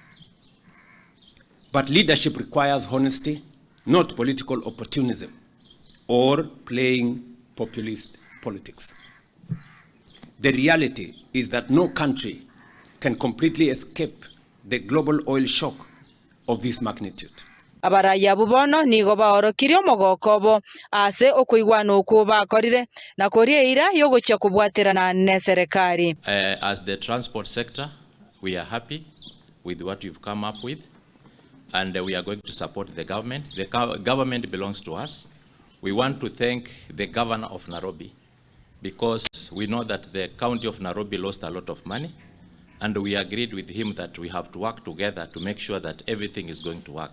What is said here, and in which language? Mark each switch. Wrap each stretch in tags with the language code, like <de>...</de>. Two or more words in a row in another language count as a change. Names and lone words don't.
<en>But leadership requires honesty, not political opportunism or playing populist politics. The reality is that no country can completely escape the global oil shock of this magnitude.</en> <guz>abaraya bubono nigo baorokirio mogokobo ase okuigwana oku bakorire na koria ira yogocha kubwaterana ne serikali.</guz> <en>As the transport sector, we are happy with what you've come up with, and we are going to support the government. The government belongs to us. We want to thank the governor of Nairobi, because we know that the county of Nairobi lost a lot of money, and we agreed with him that we have to work together to make sure that everything is going to work.</en>